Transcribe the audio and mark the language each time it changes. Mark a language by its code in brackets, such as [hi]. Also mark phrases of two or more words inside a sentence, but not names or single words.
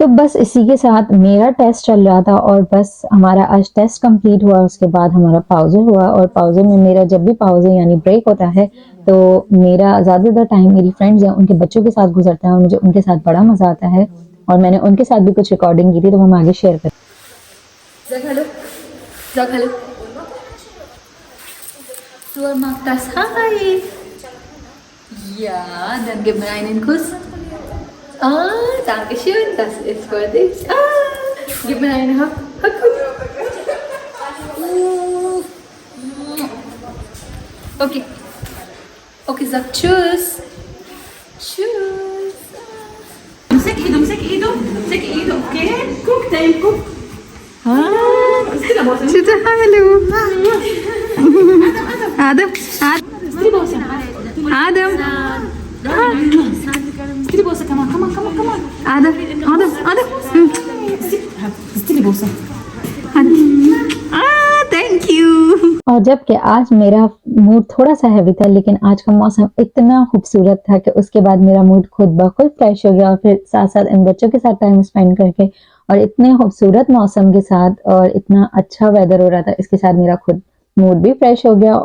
[hi] तो बस इसी के साथ मेरा टेस्ट चल रहा था और बस हमारा आज [en] test complete [hi] हुआ। उसके बाद हमारा पाउजे हुआ और पाउजे में मेरा जब भी पाउजे यानी ब्रेक होता है तो मेरा ज्यादातर टाइम मेरी फ्रेंड्स हैं उनके बच्चों के साथ गुजरता है और मुझे उनके साथ बड़ा मजा आता है और मैंने उनके साथ भी कुछ रिकॉर्डिंग की थी, तो हम आगे शेयर करें। [de] Du magst das Hai. Ja, dann gib mir einen Kuss. Ah, danke schön, das ist für dich. Ah, gib mir einen Hug. Okay. Okay, sag Tschüss. Tschüss. [ar] امسك ايده اوكي. [de] guck da guck. [ar] شو حلو. آدم اديني بوسه كمان اديني بوسه [en] thank you. [hi] और जबकि आज मेरा मूड थोड़ा सा हैवी था, लेकिन आज का मौसम इतना खूबसूरत था कि उसके बाद मेरा मूड खुद ब खुद फ्रेश हो गया और फिर साथ साथ इन बच्चों के साथ [en] time spend [hi] करके और इतने खूबसूरत मौसम के साथ और इतना अच्छा वेदर हो रहा था, इसके साथ मेरा खुद मूड भी फ्रेश हो गया।